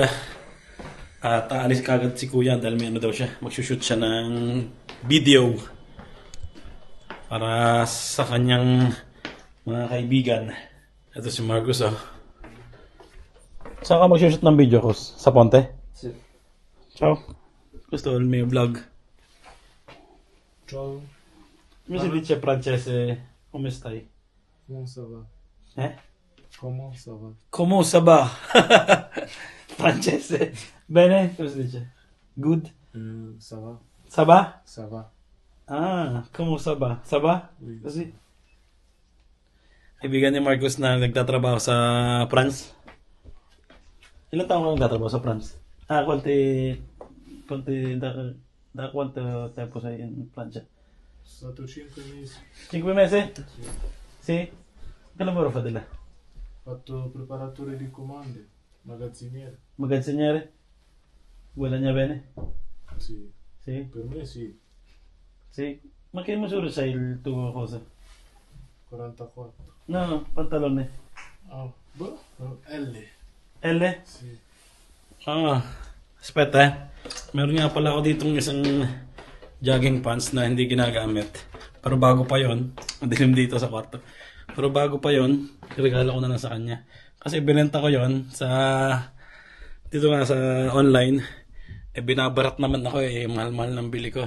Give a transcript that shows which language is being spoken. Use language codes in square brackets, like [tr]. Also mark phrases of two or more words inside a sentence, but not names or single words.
[tl] At aalis kagad si kuya dahil may daw siya. Magsushoot siya ng video para sa kanyang mga kaibigan. Ito si Marcus, oh. Saan ka magsushoot ng video, Kus? Sa Ponte? [it] Sì. Ciao. Questo è il mio vlog. Ciao, Come si dice francese? Come stai? [fr] comment ça va? Eh? Comment ça va? Come ça va? [it] Francese. Bene? Come si dice? Good? [fr] Ça va? Ça va? Ça va. Ah, come ça va? Ça va? Oui. [tl] Kasi kaibigan ni Marcos na nagtatrabaho sa France. Ilan taon ka nagtatrabaho sa France? [it] Da quanto tempo sei in Francia? Stato 5 mesi. 5 mesi? Sì? Che lavoro fate là? Ho fatto preparatore di comande, magazziniere. Magazziniere? Guadagna bene? Sì, Sì? per me sì. Sì? Ma che misura sei il tuo cosa? 44. No, pantalone. Ah, boh, L. L? Sì. Ah, aspetta eh. [tl] Meron nga pala ako ditong isang jogging pants na hindi ginagamit. Pero bago pa yon, madilim dito sa kwarto. Pero bago pa yon, regalo ko na lang sa kanya. Kasi binenta ko yon sa dito nga sa online. Binabarat naman ako mahal-mahal ng bili ko.